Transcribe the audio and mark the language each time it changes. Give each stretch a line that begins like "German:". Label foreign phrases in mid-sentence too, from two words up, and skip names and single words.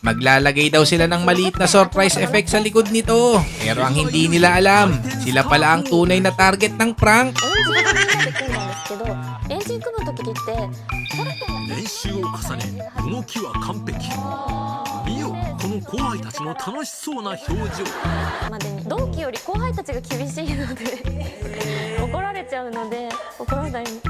Filipino: Maglalagay daw sila ng maliit na surprise effect sa likod nito. Pero ang hindi nila alam, sila pala ang tunay na target ng prank.
Japanese: エンジン組んだ時って練習を重ね動きは完璧見よこの後輩たちの楽しそうな表情までに同期より後輩たちが厳しいので怒られちゃうので怒らないように。